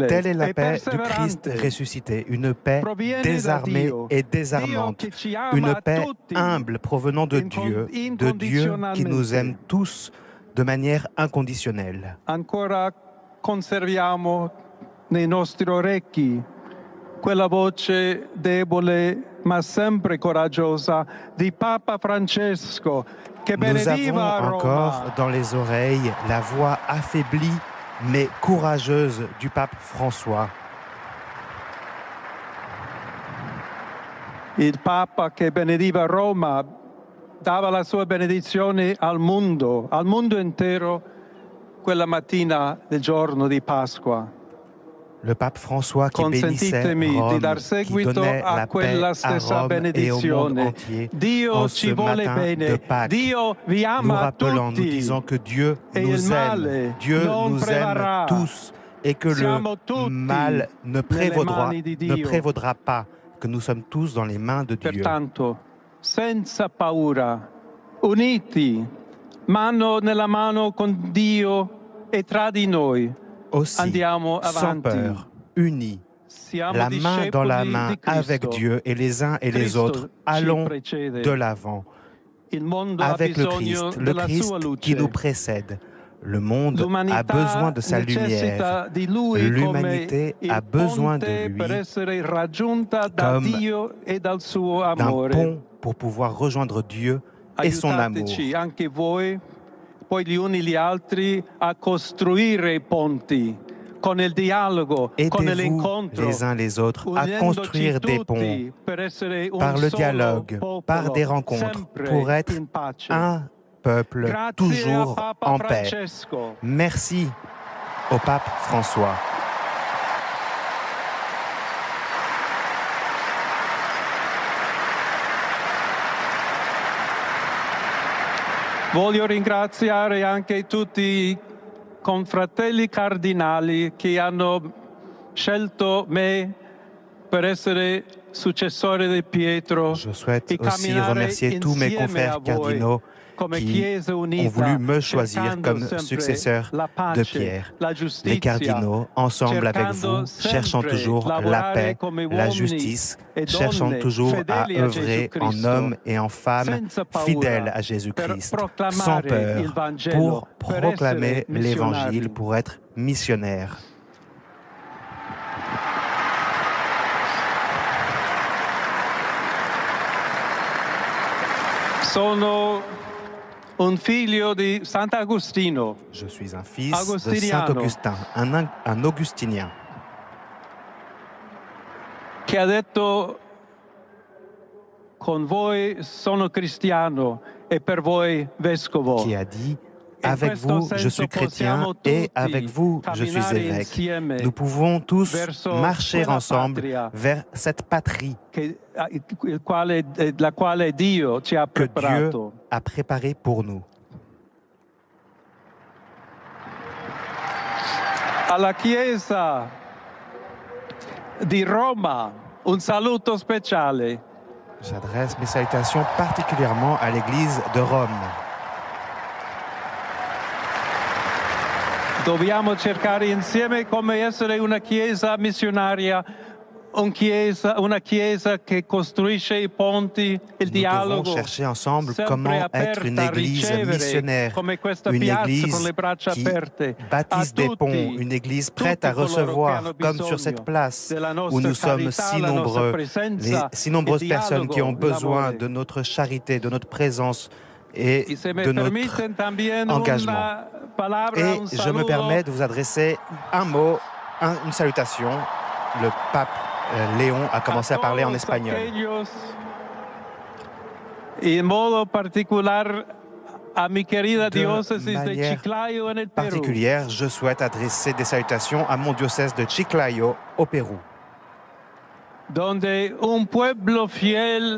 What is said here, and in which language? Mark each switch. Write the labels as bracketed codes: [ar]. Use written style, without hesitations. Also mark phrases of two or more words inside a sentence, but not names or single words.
[fr] Telle est la [it] e [fr] paix du Christ [it] perseverante. [fr] ressuscité, une paix désarmée et désarmante, une paix humble provenant de Dieu qui nous aime tous de manière inconditionnelle. [it] Ancora conserviamo nei nostri orecchi quella voce debole ma sempre coraggiosa di Papa Francesco che [fr] Nous avons [it] benediva a [fr] encore [it] Roma. [fr] dans les oreilles la voix affaiblie mais courageuse du pape François. [it] Il Papa che benediva Roma dava la sua benedizione al mondo intero, quella mattina del giorno di Pasqua. [fr] Le pape François qui bénissait [it] Consentitemi di [fr] Rome, [it] dar [fr] qui [it] seguito [fr] donnait [it] a [fr] la paix [it] quella [fr] à [it] stessa [fr] Rome et au monde [it] benedizione. [fr] entier [it] Dio [fr] en [it] ci [fr] ce [it] vuole [fr] matin de [it] bene, [fr] Pâques, [it] Dio vi [fr] nous [it] ama [fr] rappelant, nous [it] tutti. [fr] disant que Dieu Et il nous [it] male [fr] aime, Dieu [it] non [fr] nous [it] prevarrà. [fr] aime tous et que [it] Siamo [fr] le [it] tutti [fr] mal ne [it] mani di Dio. [fr] prévaudra pas, que nous sommes tous dans les mains de Dieu. [it] Pertanto, senza paura, uniti, mano nella mano con Dio e tra di noi, [fr] Aussi, [it] andiamo [fr] sans [it] avanti. [fr] peur, unis, [it] Siamo [fr] la main dans la [it] discepoli [fr] main [it] di Cristo. [fr] avec Dieu et les uns et les [it] Cristo [fr] autres, [it] ci [fr] allons [it] precede. [fr] de l'avant [it] Il mondo ha [fr] avec le [it] bisogno [fr] Christ, le [it] della [fr] Christ [it] sua luce. [fr] qui nous précède. Le monde a [it] L'umanità [fr] besoin de sa lumière. [it] necessita di lui [fr] L'humanité [it] come [fr] a [it] il [fr] besoin de [it] ponte [fr] lui [it] per essere raggiunta da [fr] comme [it] Dio e dal suo [fr] d'un [it] amore. [fr] pont pour pouvoir rejoindre Dieu et son amour. [it] Aiutateci anche voi, poi gli uni gli altri, a costruire i ponti con il dialogo, con [fr] Aidez-vous [it] l'incontro, [fr] les uns les autres à [it] unendoci [fr] construire des ponts [it] tutti per essere un [fr] par le [it] solo [fr] dialogue, [it] popolo, [fr] par des rencontres, [it] sempre [fr] pour être [it] in pace. [fr] un peuple [it] Grazie [fr] toujours [it] a Papa [fr] en paix. [it] Francesco. [fr] Merci au pape François. [it] Voglio ringraziare anche tutti i confratelli cardinali che hanno scelto me per essere successore di Pietro [fr] Je souhaite [it] e [fr] aussi [it] camminare [fr] remercier tous mes [it] insieme a [fr] confrères [it] voi [fr] cardinaux [it] come [fr] qui [it] Chiesa unita, [fr] ont voulu me choisir [it] cercando [fr] comme [it] sempre [fr] successeur [it] la [fr] de [it] pace, [fr] Pierre. [it] la [fr] Les [it] giustizia, [fr] cardinaux, ensemble avec [it] cercando [fr] vous, cherchant [it] sempre [fr] toujours la [it] lavorare [fr] paix, [it] come [fr] la [it] uomini [fr] justice, [it] e [fr] cherchant [it] donne [fr] toujours à [it] fedeli a [fr] œuvrer [it] Gesù [fr] en [it] Cristo, [fr] hommes et en femmes [it] senza paura, [fr] fidèles à [it] per [fr] Jésus-Christ, [it] proclamare [fr] sans peur, [it] il Vangelo, [fr] pour [it] per [fr] proclamer [it] essere missionari. [fr] l'Évangile, pour être missionnaire. [it] Sono un figlio di Sant'Agostino. [fr] Je suis un fils de Saint-Augustin, un augustinien. [it] Che ha detto: con voi sono cristiano e per voi vescovo. [fr] Qui a dit: avec vous, je suis chrétien et avec vous, je suis évêque. Nous pouvons tous marcher ensemble vers cette patrie [it] la quale Dio ci ha [fr] que Dieu [it] preparato. [fr] a préparée pour nous. [it] Alla Chiesa di Roma, un saluto speciale. [fr] J'adresse mes salutations particulièrement à l'Église de Rome. [it] Dobbiamo cercare insieme come essere una Chiesa missionaria, una Chiesa che costruisce i ponti, il dialogo. [fr] Nous devons chercher ensemble comment être une Église missionnaire, une Église qui bâtisse des ponts, une Église prête à recevoir, comme sur cette place où nous sommes si nombreux, les si nombreuses personnes qui ont besoin de notre charité, de notre présence et de notre engagement. Et je me permets de vous adresser un mot, une salutation. Le pape Léon a commencé à parler en espagnol. [es] En modo particular a mi querida diócesis de [fr] manière [es] Chiclayo en el Perú. [fr] Particulière, je souhaite adresser des salutations à mon diocèse de Chiclayo au Pérou, [es] donde un pueblo fiel